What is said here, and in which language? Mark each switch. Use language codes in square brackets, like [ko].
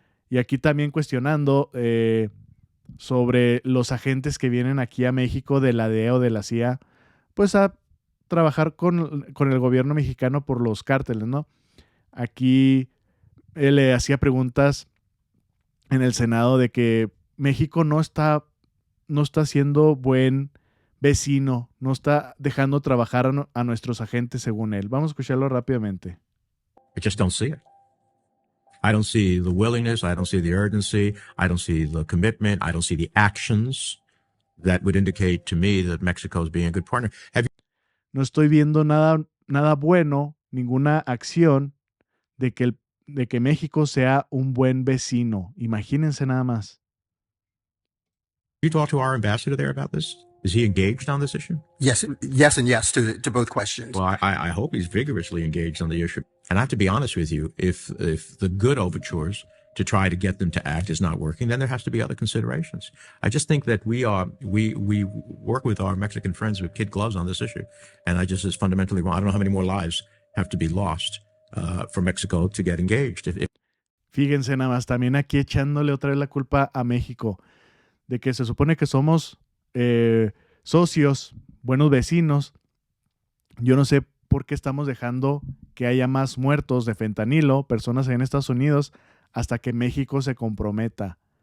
[es] Y aquí también cuestionando sobre los agentes que vienen aquí a México de la DEA o de la CIA, pues a trabajar con el gobierno mexicano por los cárteles, ¿no? Aquí él le hacía preguntas en el Senado de que México no está siendo buen vecino, no está dejando trabajar a nuestros agentes según él. Vamos a escucharlo rápidamente. [en] I just don't see it. I don't see the willingness. I don't see the urgency. I don't see the commitment. I don't see the actions that would indicate to me that Mexico is being a good partner. [es] No estoy viendo nada bueno, ninguna acción de que México sea un buen vecino. Imagínense nada más. [en] You talk to our ambassador there about this? Is he engaged on this issue? Yes, and yes to both questions. Well, I hope he's vigorously engaged on the issue. And I have to be honest with you, if the good overtures to try to get them to act is not working, then there has to be other considerations. I just think that we work with our Mexican friends with kid gloves on this issue, and I just is fundamentally wrong. I don't know how many more lives have to be lost for Mexico to get engaged. [es] Fíjense nada más, también aquí echándole otra vez la culpa a México, de que se supone que somos socios, buenos vecinos. Yo no sé por qué estamos dejando que haya más muertos de fentanilo, personas en Estados Unidos, hasta que México se comprometa.